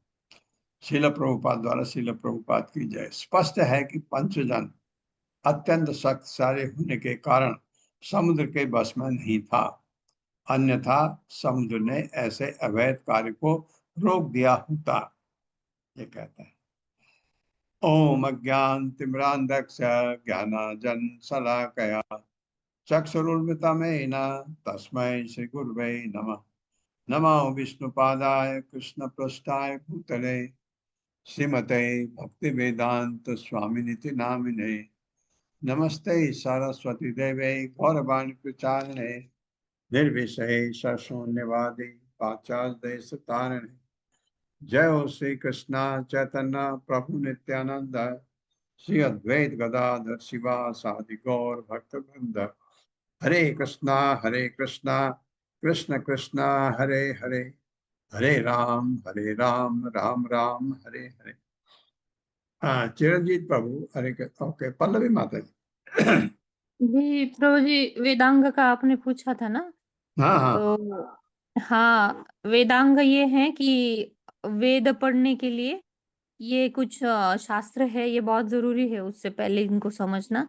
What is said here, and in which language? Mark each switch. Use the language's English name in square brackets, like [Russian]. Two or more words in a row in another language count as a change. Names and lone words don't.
[Hindi] शील प्रभुपाद द्वारा शील प्रभुपाद की जय। स्पष्ट है कि पंचजन अत्यंत शक्तिशाली होने के कारण समुद्र के बस में नहीं था, अन्यथा समुद्र ने ऐसे अवैध कार्य को रोक दिया होता। ये कहता है, [Sanskrit] ओम अज्ञान तिम्रांधक्ष ज्ञानाजन शलाकया चक्षुरुन्मिलितं तस्मै श्री गुरुवे नमः। नमो विष्णुपादाय कृष्णपृष्ठाय भूतले श्रीमते भक्ति वेदांत स्वामिनिति नामिने। नमस्ते सरस्वती देवे गौरवाणी प्रचारिणे निर्विशेष शून्यवादी पाश्चात्य देश तारिणे। जय हो श्री कृष्ण चैतन्य प्रभु नित्यानंद श्री अद्वैत गदाधर शिवासादि गौर भक्तवृंद। हरे कृष्णा कृष्ण कृष्णा हरे हरे, हरे राम राम राम हरे हरे। [Hindi] हाँ, चिरंजीत प्रभु हरे ओके, पल्लवी माता जी। जी प्रभु जी, वेदांग का आपने पूछा था ना, हाँ हाँ तो हाँ, वेदांग ये है कि वेद पढ़ने के लिए ये कुछ शास्त्र है, ये बहुत जरूरी है उससे पहले इनको समझना।